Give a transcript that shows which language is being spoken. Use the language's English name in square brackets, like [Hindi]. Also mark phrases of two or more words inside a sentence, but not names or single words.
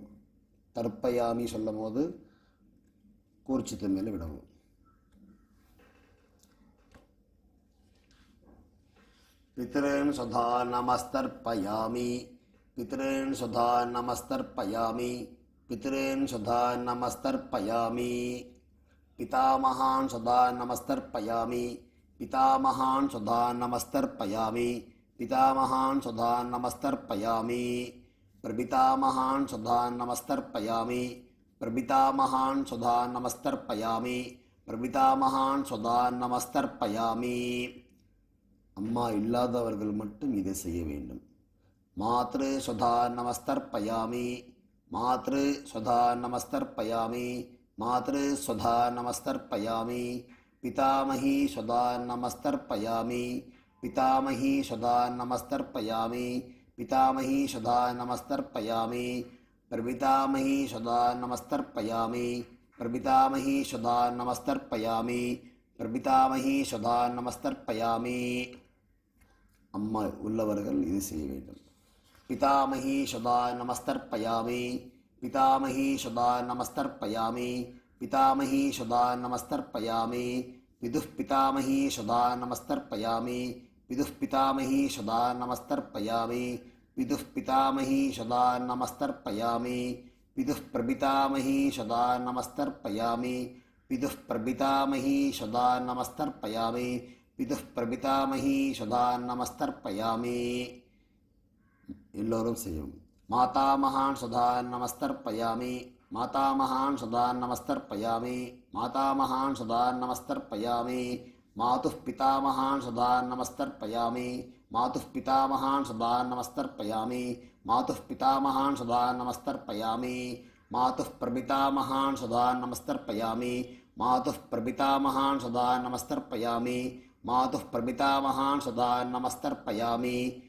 [Tamil] தர்ப்பயாமி சொல்லும் போது கூர்ச்சத்தை மேலே விடவும். [Sanskrit] पितॄन् स्वधा नमस्तर्पयामि. पितॄन् स्वधा नमस्तर्पयामि. पितॄन् स्वधा नमस्तर्पयामि. पितामहान् स्वधा नमस्तर्पयामि. पितामहान् स्वधा नमस्तर्पयामि. पितामहान् स्वधा नमस्तर्पयामि. प्रपितामहान् स्वधा नमस्तर्पयामि. प्रपितामहान् स्वधा नमस्तर्पयामि. प्रपितामहान् स्वधा नमस्तर्पयामि. [Tamil] அம்மா இல்லாதவர்கள் மட்டும் இதை செய்ய வேண்டும். [Sanskrit] मातृ स्वधा नमस्तर्पयामि. मातृ स्वधा नमस्तर्पयामि. मातृ स्वधा नमस्तर्पयामि पितामही स्वधा नमस्तर्पयामि पितामही स्वधा नमस्तर्पयामि पितामही स्वधा नमस्तर्पयामि प्रपितामही स्वधा नमस्तर्पयामि प्रपितामही स्वधा नमस्तर्पयामि प्रपितामही स्वधा नमस्तर्पयामि [Tamil] अम्मा உள்ளவர்கள் இது செய்ய வேண்டும் [Sanskrit] पितामही स्वधा नमस्तर्पयामि पितामही स्वधा नमस्तर्पयामि पितामही स्वधा नमस्तर्पयामि पितुः पितामही स्वधा नमस्तर्पयामि पितुः पितामही स्वधा नमस्तर्पयामि पितुः पितामही स्वधा नमस्तर्पयामि पितुः प्रपितामही स्वधा नमस्तर्पयामि पितुः प्रपितामही स्वधा नमस्तर्पयामि पितुः प्रपितामही स्वधा नमस्तर्पयामि [Tamil] எல்லோரும் செய்யும் [Sanskrit] मातामहान् स्वधा नमस्तर्पयामि मातामहान् स्वधा नमस्तर्पयामि मातामहान् स्वधा नमस्तर्पयामि मातुः पितामहान् स्वधा नमस्तर्पयामि मातुः पितामहान् स्वधा नमस्तर्पयामि मातुः पितामहान् स्वधा नमस्तर्पयामि मातुः प्रपितामहान् स्वधा नमस्तर्पयामि मातुः प्रपितामहान् स्वधा नमस्तर्पयामि मातुः प्रपितामहान् स्वधा नमस्तर्पयामि